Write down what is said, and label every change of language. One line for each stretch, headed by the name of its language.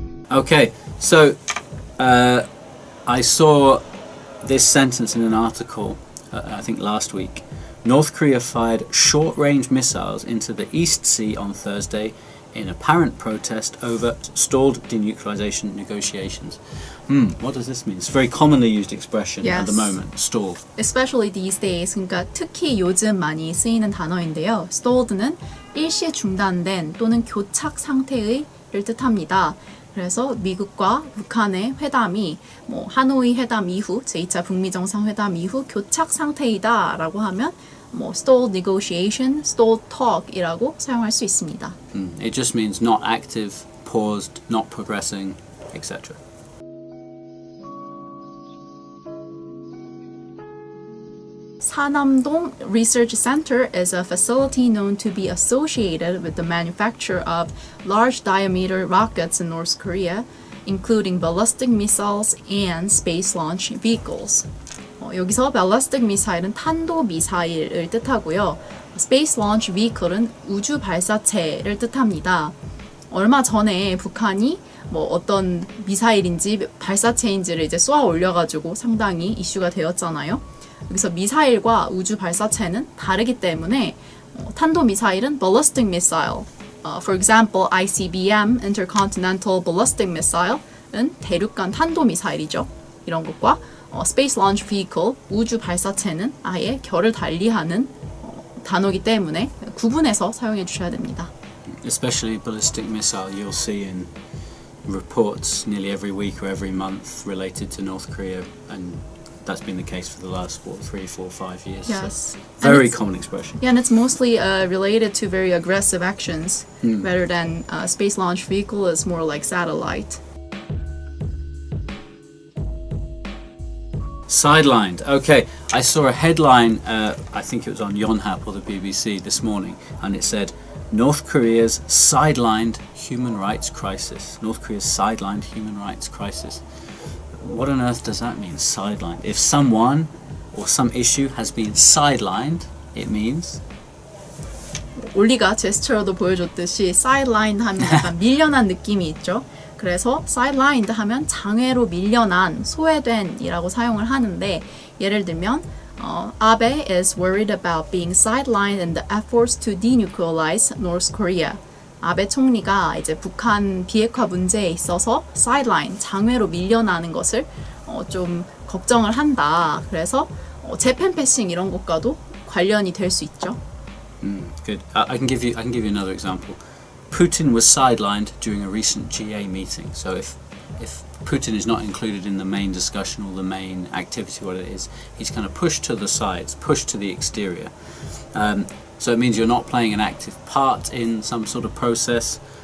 English: Okay, so I saw this sentence in an article, I think last week. North Korea fired short-range missiles into the East Sea on Thursday in apparent protest over stalled denuclearization negotiations. What does this mean? It's a very commonly used expression at the moment, stalled. Especially these days,
Korean: 그러니까 특히 요즘 많이 쓰이는 단어인데요. stalled는 일시에 중단된 또는 교착 상태의를 뜻합니다. 그래서 미국과 북한의 회담이 하노이 회담 이후, 제2차 북미 정상회담 이후 교착 상태이다 라고 하면 stalled negotiation, stalled talk이라고 사용할 수 있습니다.
English: It just means not active, paused, not progressing, etc. Sanamdong Research Center is a facility known to be associated with the manufacture of large diameter rockets in North Korea, including ballistic missiles and space launch vehicles.
Korean: 여기서 ballistic missile은 탄도 미사일을 뜻하고요. space launch vehicle은 우주 발사체를 뜻합니다. 얼마 전에 북한이 어떤 미사일인지 발사체인지를 이제 쏘아 올려가지고 상당히 이슈가 되었잖아요. 여기서 미사일과 우주 발사체는 다르기 때문에 탄도 미사일은 ballistic missile.
English: For example, ICBM, Intercontinental Ballistic Missile은
Korean: 대륙간 탄도 미사일이죠. 이런 것과 Space Launch Vehicle, 우주 발사체는 아예 결을 달리하는 단어이기 때문에 구분해서 사용해 주셔야 됩니다.
English: Especially ballistic missile, you'll see in reports nearly every week or every month related to North Korea, and that's been the case for the last 3, 4, 5 years. Yes. So very common expression. Yeah, and it's mostly related to very aggressive actions rather than space launch vehicle is more like satellite. Sidelined. Okay, I saw a headline, I think it was on Yonhap or the BBC this morning, and it said, North Korea's sidelined human rights crisis. North Korea's sidelined human rights crisis. What on earth does that mean, sidelined? If someone or some issue has been sidelined, it means?
Korean: 올리가 제스처로도 보여줬듯이 sidelined 하면 약간 밀려난 느낌이 있죠. 그래서 sidelined 하면 장외로 밀려난, 소외된 이라고 사용을 하는데 예를 들면
English: Abe is worried about being sidelined in the efforts to denuclearize North Korea.
Korean: 아베 총리가 이제 북한 비핵화 문제에 있어서 sideline, 장외로 밀려나는 것을 좀 걱정을 한다. 그래서 재팬 패싱 이런 것과도 관련이 될 수 있죠.
English: Good. I can give you another example. Putin was sidelined during a recent GA meeting. So if Putin is not included in the main discussion or the main activity, what it is, he's kind of pushed to the sides, pushed to the exterior. So it means you're not playing an active part in some sort of process.